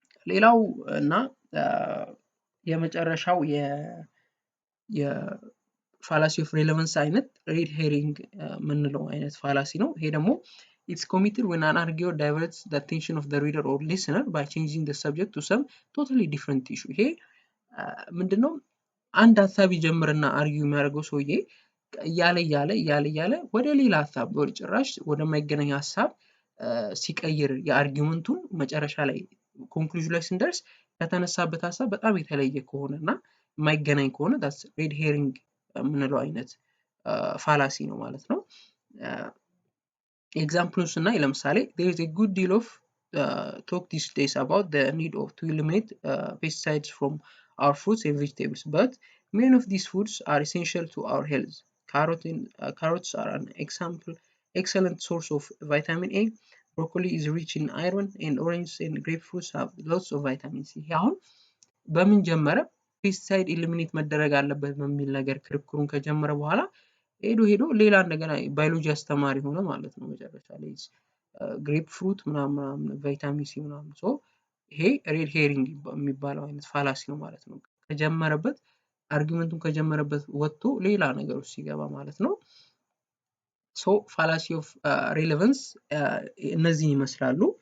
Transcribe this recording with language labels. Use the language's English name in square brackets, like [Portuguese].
[Amharic] ሌላው እና የመጨረሻው የፋላሲ ኦፍ ሬሌቫንስ አይነት ሬድ ሄሪንግ የምንለው አይነት ፋላሲ ነው። ይሄ ደግሞ [English] it's committed when an arguer diverts the attention of the reader or listener by changing the subject to some totally different issue። [Amharic] ይሄ ምንድነው? አንድ ሀሳብ ይጀምርና አርጊው የሚያደርገው ሰውዬ እያለ ወደ ሌላ ሀሳብ ወደ ጭራሽ ወደማይገናኝ ሀሳብ ሲቀይር የአርጊውመንቱን መጨረሻ ላይ ኮንክሉዥን ላይ ስንደርስ ከተነሳበት ሐሳብ በጣም የተለየ ከሆነና የማይገናኝ ከሆነ [English] that's red herring [Amharic] የምንለው አይነት ፋላሲ ነው ማለት ነው። ኤግዛምፕሉን ስናይ ለምሳሌ [English] there is a good deal of talk these days about the need of to eliminate pesticides from our fruits and vegetables, but many of these foods are essential to our health. Carrots are an excellent source of vitamin A. Broccoli is rich in iron, and oranges and grapefruits have lots of vitamin C. [Amharic] አሁን በምን ጀመረ? ፔስቲሳይድ ኢሊሚኔት መደረግ አለበት በሚል ነገር ክርክሩን ከጀመረ በኋላ ሄዶ ሌላ እንደገና ባዮሎጂ አስተማሪ ሆነ ማለት ነው መጨረሻ ላይ ግሬፕ ፍሩት ምናምን ቫይታሚን ሲ ምናምን ሶ ይሄ ሬድ ሄሪንግ የሚባለው አይነት ፋላሲ ነው ማለት ነው። ከጀመረበት አርጊውመንቱን ከጀመረበት ወጥቶ ሌላ ነገር ውስጥ ሲገባ ማለት ነው። ሶ ፋላሲ ኦፍ ሬሌቫንስ እነዚህን ይመስላሉ።